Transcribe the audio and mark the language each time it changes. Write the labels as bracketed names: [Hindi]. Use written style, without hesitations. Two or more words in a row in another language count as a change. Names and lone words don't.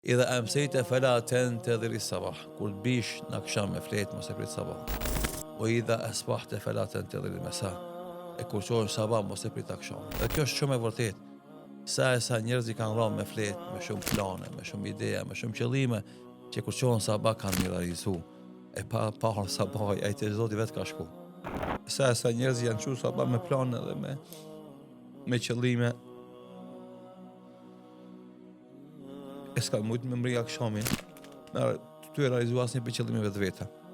[Arabic] إذا أمسيت فلا تنتظر الصباح [Albanian] kur të bish në akşam me flet mos e prit sabah [Arabic] وإذا أصبحت فلا تنتظر المساء [Albanian] e kur qohesh sabah mos e prit akşam dhe kjo është shumë e vërtetë sa njerëz i kanë rënë me flet me shumë plane me shumë ideja me shumë qëllime që kur qohen sabah kanë realizu e pa parë sabah ai te Zoti vetë ka shku sa njerëz janë çu sabah me plane dhe me qëllime e s'ka mujtë me mri akshamin ty e realizu asnjë për qëllimeve të veta.